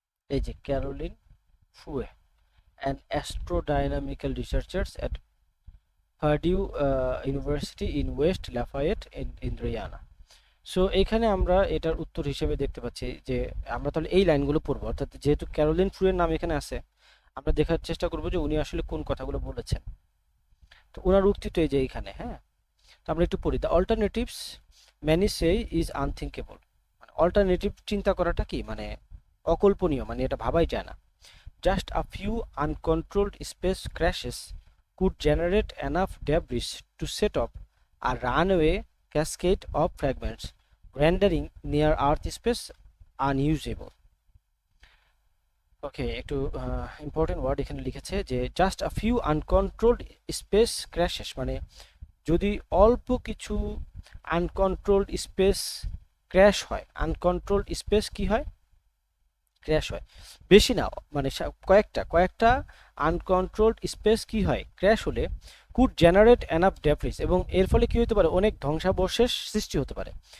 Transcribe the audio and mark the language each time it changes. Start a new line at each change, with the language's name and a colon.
Bangla: এই যে
English: Caroline Frueh, an astrodynamical researchers at Purdue University in West Lafayette in Indiana.
Bangla: So এখানে আমরা এটার উত্তর হিসেবে দেখতে পাচ্ছি যে আমরা তাহলে এই লাইনগুলো পড়বো, অর্থাৎ যেহেতু ক্যারোলিন ফুয়ের নাম এখানে আছে, আমরা দেখার চেষ্টা করবো যে উনি আসলে কোন কথাগুলো বলেছেন। তো ওনার উক্তি তো এই যে এইখানে, হ্যাঁ। তো আমরা একটু পড়ি,
English: The alternatives many say is unthinkable.
Bangla: মানে অল্টারনেটিভ চিন্তা করাটা কি, মানে অকল্পনীয়, মানে এটা ভাবাই যায় না।
English: Just a few uncontrolled space crashes could generate enough debris to set up a runaway cascade of fragments, rendering near Earth space unusable.
Bangla: ওকে, একটু ইম্পর্টেন্ট ওয়ার্ড এখানে লিখেছে যে
English: just a few uncontrolled space crashes,
Bangla: মানে যদি অল্প কিছু আনকন্ট্রোলড স্পেস ক্র্যাশ হয়, uncontrolled space কি হয়, ক্র্যাশ হয়, বেশি না, মানে কয়েকটা কয়েকটা আনকন্ট্রোলড স্পেস কি হয়, ক্র্যাশ হলে
English: could generate enough debris,
Bangla: এবং এর ফলে কি হতে পারে, অনেক ধ্বংসাবশেষ সৃষ্টি হতে পারে।